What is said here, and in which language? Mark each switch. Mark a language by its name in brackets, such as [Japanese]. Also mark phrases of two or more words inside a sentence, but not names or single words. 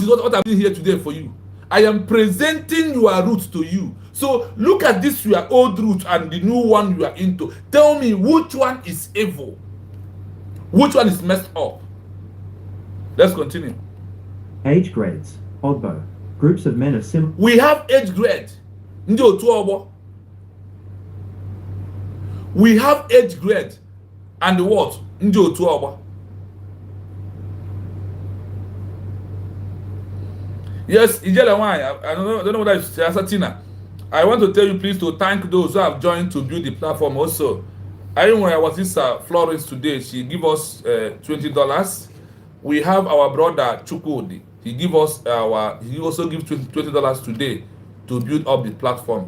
[English] Is what I'm doing here today for you. I am presenting your roots to you. So look at this, your old roots and the new one you are into. Tell me which one is evil. Which one is messed up? Let's continue. Age grades, Ogbo, groups of men of similar. We have age grade. [Igbo] Ndị otu ọgbọ. [English] We have age grade and what? [Igbo] Ndị otu ọgbọ. Yes, Ijele Nwanyị, [English] I don't know whether it's Tina. I want to tell you please to thank those who have joined to build the platform also. I remember I was this Florence today. She give us $20. We have our brother Chukwudi. He also give $20 today to build up the platform.